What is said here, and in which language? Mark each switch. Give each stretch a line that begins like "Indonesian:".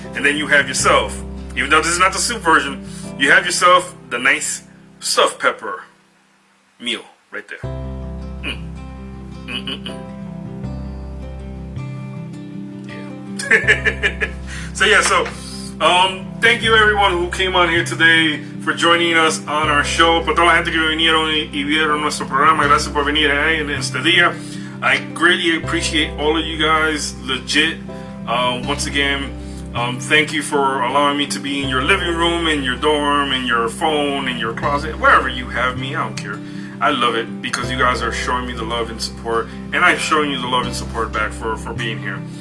English: And then you have yourself, even though this is not the soup version, you have yourself the nice stuffed pepper meal right there. Yeah. So thank you everyone who came on here today for joining us on our show.
Spanish: Por toda la gente que vinieron y vieron nuestro programa, gracias por venir en este día.
English: I greatly appreciate all of you guys, legit. Once again, thank you for allowing me to be in your living room, in your dorm, in your phone, in your closet, wherever you have me. I don't care. I love it because you guys are showing me the love and support, and I'm showing you the love and support back for being here.